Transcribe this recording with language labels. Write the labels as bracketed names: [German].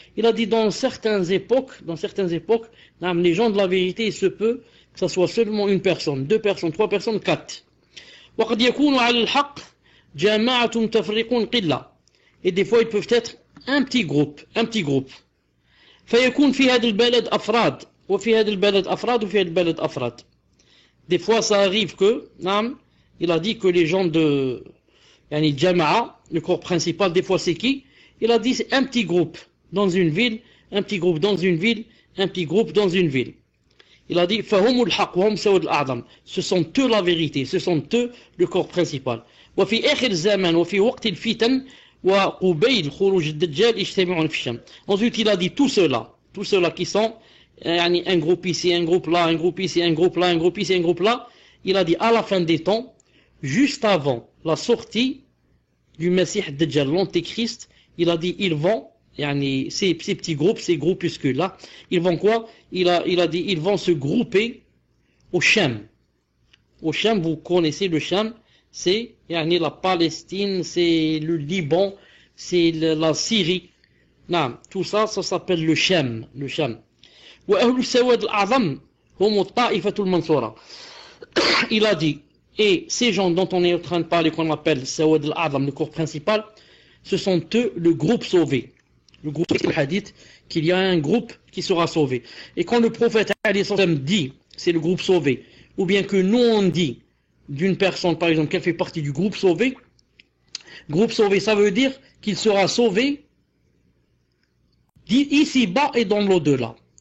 [French] Il a dit dans certaines époques, les gens de la vérité, il se peut que ce soit seulement une personne, deux personnes, trois personnes, quatre. [Arabic] وقد يكون على الحق جماعة متفرقون قلة. [French] Et des fois ils peuvent être un petit groupe. [Arabic] فيكون في هذا البلد أفراد وفي هذا البلد أفراد وفي هذا البلد أفراد. [French] Des fois ça arrive que, il a dit que les gens de Jama'a, le corps principal, des fois c'est qui? Il a dit c'est un petit groupe dans une ville, un petit groupe dans une ville, un petit groupe dans une ville. Il a dit [Arabic] فهم الحق وهم سود الأعظم. [French] Ce sont eux la vérité, ce sont eux le corps principal. [Arabic] وفي آخر الزمان وفي وقت الفتن وقبيل خروج الدجال يجتمعون في الشام. [French] Ensuite il a dit tous ceux-là qui sont un groupe ici, un groupe là, un groupe ici, un groupe là, un groupe ici, un groupe là. Il a dit à la fin des temps, juste avant la sortie du Messie Dajjal, l'Antéchrist, il a dit ils vont, ces petits groupes, ces groupuscules là, ils vont quoi? Il a dit ils vont se grouper au Sham. Au Sham, vous connaissez le Sham, c'est la Palestine, c'est le Liban, c'est la Syrie. Non, tout ça s'appelle le Sham. [Arabic] وأهل السواد الأعظم هم الطائفة المنصورة. [French] Il a dit, et ces gens dont on est en train de parler, qu'on appelle Sawad al-A'zam, le corps principal, ce sont eux le groupe sauvé. Le groupe du hadith, qu'il y a un groupe qui sera sauvé. Et quand le prophète dit, c'est le groupe sauvé, ou bien que nous on dit d'une personne, par exemple, qu'elle fait partie du groupe sauvé, ça veut dire qu'il sera sauvé ici-bas et dans l'au-delà.